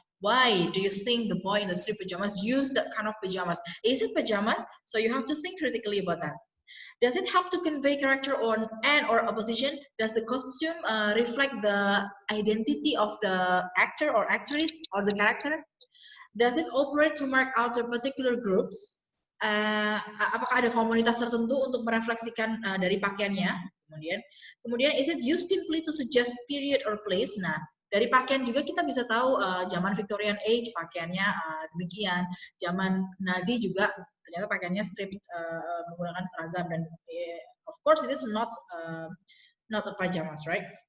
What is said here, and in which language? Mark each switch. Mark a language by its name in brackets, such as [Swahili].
[English] Why do you think the boy in the street pajamas used that kind of pajamas? Is it pajamas? So you have to think critically about that. Does it help to convey character or opposition? Does the costume reflect the identity of the actor or actress or the character? Does it operate to mark out a particular groups? [Indonesian] Apakah ada komunitas tertentu untuk merefleksikan dari pakaiannya? Kemudian, [English] is it used simply to suggest period or place? [Indonesian] Nah, dari pakaian juga kita bisa tahu zaman Victorian Age pakaiannya demikian, zaman Nazi juga ternyata pakaiannya strip menggunakan seragam dan [English] of course it is not a pajamas, right?